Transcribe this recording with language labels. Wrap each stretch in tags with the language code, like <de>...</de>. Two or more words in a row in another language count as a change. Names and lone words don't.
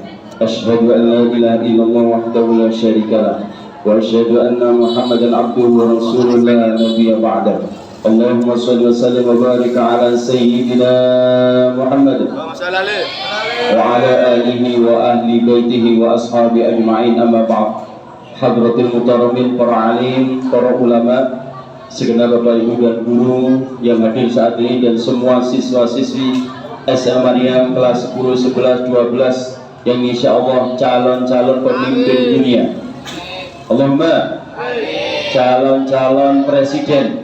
<ar>أشهد أن لا إله إلا الله وحده لا شريك له وأشهد أن محمدا عبده ورسوله لا نبي بعده. اللهم صل وسلم وبارك على سيدنا محمد وعلى آله وأهل بيته وأصحابه أجمعين، أما بعد. حضرة المحترمين,</ar> <id>para alim, para ulama, segenap bapak ibu dan guru yang hadir saat ini, dan semua siswa-siswi SMA Maryam kelas 10, 11, 12 yang insyaallah calon-calon pemimpin dunia. Allahumma calon-calon presiden.</id>